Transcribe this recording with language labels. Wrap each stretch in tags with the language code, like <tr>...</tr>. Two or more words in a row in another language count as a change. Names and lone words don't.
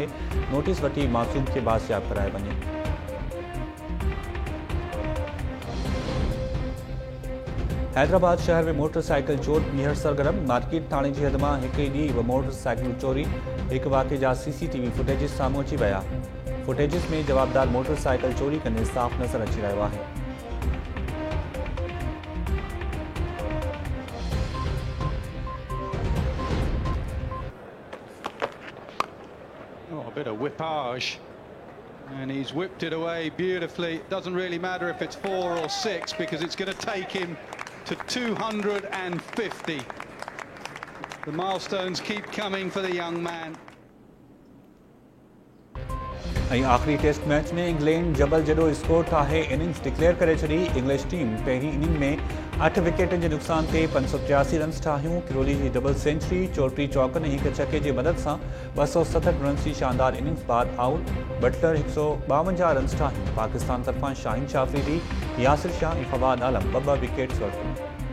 <sd>नोटिस वठी मासूम खे बाज़ियाब कराए वञे। हैदराबाद शहर में मोटरसाइकिल चोर ॿीहर सरगर्म। मार्केट थाणे जी हद मां हिकु ई ॾींहुं मोटरसाइकिल चोरी। हिकु वाक़े जा CCTV फुटेजिस साम्हूं अची विया। फुटेजिस में जवाबदार मोटरसाइकिल चोरी कंदे साफ़ नज़र अची रहियो आहे।</sd> <en>A bit of whippage, and he's whipped it away beautifully. It doesn't really matter if it's 4 or 6 because it's going to take him to 250. The milestones keep coming for the young man.</en> <sd>ऐं आख़िरी टेस्ट मैच में इंग्लैंड जबल जॾो स्कोर ठाहे इनिंग्स डिक्लेयर करे छॾी। इंग्लिश टीम पहिरीं इनिंग में 8 विकेटनि जे नुक़सान ते 583 रन्स ठाहियूं। किरोली जी</sd> <en>double century</en> <sd>34 चौकनि ऐं हिकु छके जे मदद सां 267 रन्स जी शानदार इनिंग्स बाद आउट। बटलर 152 रन्स ठाहियूं। पाकिस्तान तरफ़ां शाहीन शाह अफरीदी, यासिर शाह ऐं फवाद आलम 2 विकेट्स वरितियूं।</sd>